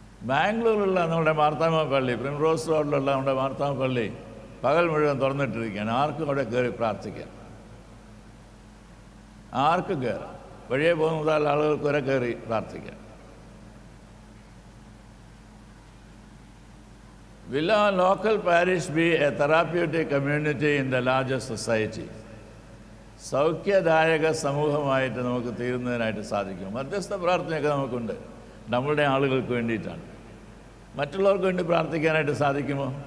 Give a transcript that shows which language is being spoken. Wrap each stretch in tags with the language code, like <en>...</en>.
<ml>ബാംഗ്ലൂരിലുള്ള നമ്മുടെ മാർത്താമ പള്ളി, പ്രിംറോസ് റോഡിലുള്ള നമ്മുടെ മാർത്താമ പള്ളി പകൽ മുഴുവൻ തുറന്നിട്ടിരിക്കുകയാണ്. ആർക്കും അവിടെ കയറി പ്രാർത്ഥിക്കാം, ആർക്കും കയറാം. വഴിയെ പോകുന്നതാൽ ആളുകൾക്ക് വരെ കയറി പ്രാർത്ഥിക്കാം.</ml> <en>Will our local parish be a therapeutic community in the larger society?</en> <ml>സൗഖ്യദായക സമൂഹമായിട്ട് നമുക്ക് തീരുന്നതിനായിട്ട് സാധിക്കും. മധ്യസ്ഥ പ്രാർത്ഥനയൊക്കെ നമുക്കുണ്ട്, നമ്മളുടെ ആളുകൾക്ക് വേണ്ടിയിട്ടാണ്. മറ്റുള്ളവർക്ക് വേണ്ടി പ്രാർത്ഥിക്കാനായിട്ട് സാധിക്കുമോ?</ml>